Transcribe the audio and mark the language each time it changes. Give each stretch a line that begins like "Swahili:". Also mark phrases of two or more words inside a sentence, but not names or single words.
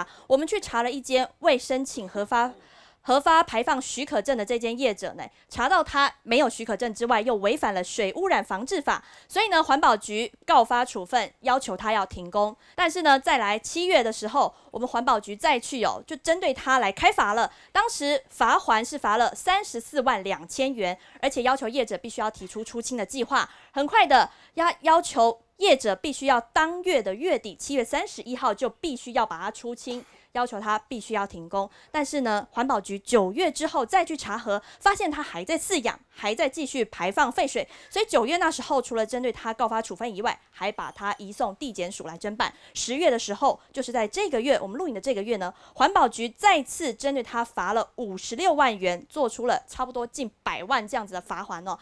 Chinese: 我們去查了一間未申請核發排放許可證的這間業者呢，查到他沒有許可證之外，又違反了水污染防治法，所以呢，環保局告發處分，要求他要停工。但是呢，再來7月的時候，我們環保局再去就針對他來開罰了。當時罰鍰是罰了34萬2千元，而且要求業者必須要提出出清的計劃。很快的要求業者必須要當月的月底7月31號就必須要把它出清。要求它必须要停工。但是呢，环保局9月之后再去查核，发现它还在饲养，还在继续排放废水，所以9月那时候除了针对它告发处分以外，还把它移送地检署来侦办。10月的时候，就是在这个月我们录影的这个月呢，环保局再次针对它罚了56万元，做出了差不多近100万这样子的罚款哦。